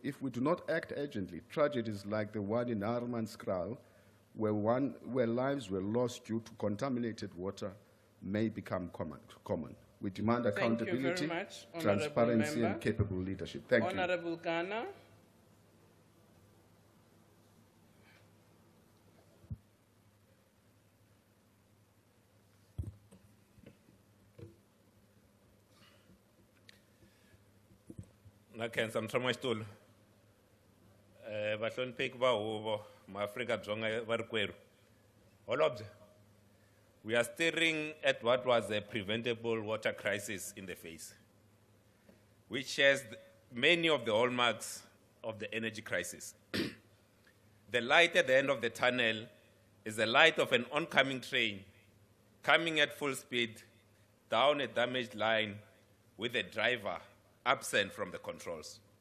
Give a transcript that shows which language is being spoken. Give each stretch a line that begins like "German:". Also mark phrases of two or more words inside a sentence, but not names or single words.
English: If we do not act urgently, tragedies like the one in Armanskraal, where lives were lost due to contaminated water, may become common. We demand accountability, Thank you very much, transparency, member. and capable leadership. Thank you. Honorable Ghana.
Tsonga: Nakhensa mthamo xitulu vahlonipheki va huvo maAfrika-Dzonga va rikwerhu holobye,
English: we are staring at what was a preventable water crisis in the face, which shares many of the hallmarks of the energy crisis. The light at the end of the tunnel is the light of an oncoming train coming at full speed down a damaged line with a driver absent from the controls.